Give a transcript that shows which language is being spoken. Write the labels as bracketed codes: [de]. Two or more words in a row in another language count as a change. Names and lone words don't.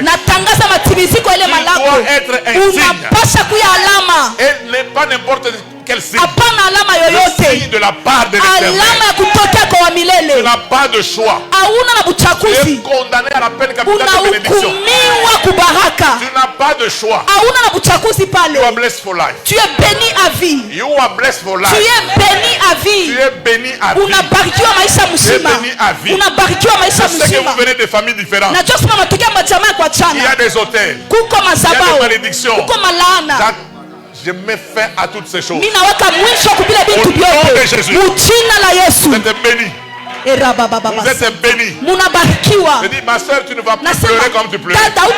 [fr] Il doit être un signe. Et n'est pas n'importe quel signe. Le signe de la part de l'Éternel. Tu n'as pas de choix. Tu es condamné à la peine capitale de bénédiction. Tu n'as pas de choix. [en] You are blessed for life. [fr] Tu es béni à vie. [en] You are blessed for life. [fr] Tu es béni à vie. Tu es béni à vie. [sw] Unabarikiwa maisha [fr] Tu es béni à vie. [sw] Unabarikiwa maisha [fr] Je sais que vous venez de familles différentes. Il y a des hôtels. Il y a des malédictions. Je mets fin à toutes ces choses. Au nom de Jésus. Vous êtes béni. Vous êtes béni. Je dis, ma soeur, tu ne vas plus pleurer comme tu pleurais.